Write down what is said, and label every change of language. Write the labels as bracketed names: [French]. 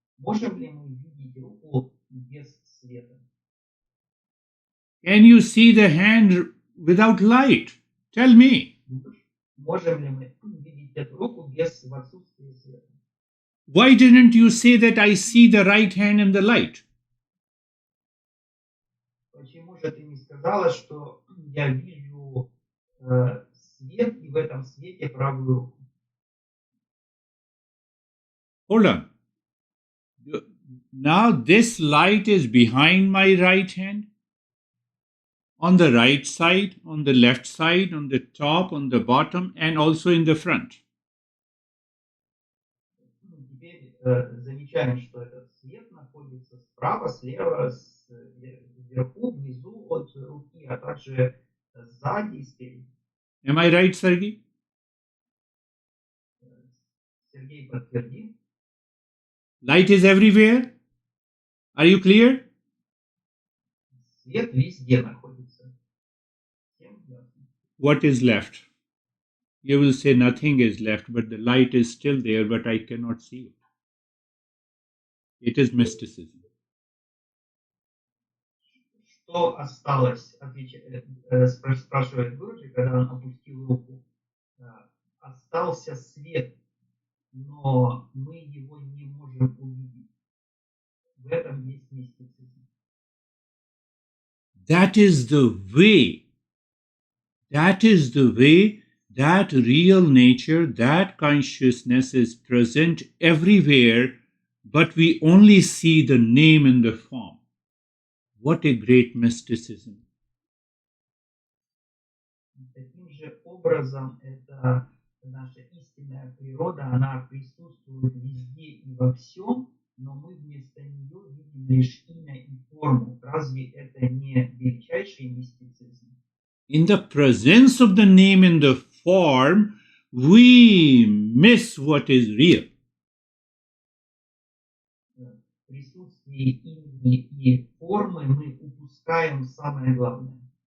[Russian] Можем ли мы видеть руку без света? [English] Can you see the hand without light? Tell me. [Russian] Можем ли мы видеть эту руку в отсутствии света? [English] Why didn't you say that I see the right hand in the light? [Russian] Почему же ты не сказала, что я вижу свет и в этом свете правую руку? [English] Hold on. Now this light is behind my right hand, on the right side, on the left side, on the top, on the bottom, and also in the front. [Russian] Теперь замечаем, что этот свет находится справа, слева, вверху, внизу от руки, а также сзади и спереди. [English] Am I right, Sergey? [Russian] Сергей подтвердит. [English] Light is everywhere. Are you clear? [Russian] Свет везде находится. Всем ясно? [English] What is left? You will say nothing is left, but the light is still there, but I cannot see it. It is mysticism. [Russian] Что осталось, спрашивает Гуруджи, когда он опустил руку. Остался свет, но мы его не можем увидеть. В этом есть мистицизм. [English] That is the way. That is the way that real nature, that consciousness is present everywhere, but we only see the name in the form. What a great mysticism. [Russian] Таким же образом, это наша истинная природа, она присутствует везде и во всем, но мы вместо нее видим лишь имя и форму. Разве это не величайший мистицизм? [English] In the presence of the name in the form, we miss what is real. [Russian] В присутствии имени и формы мы упускаем самое главное.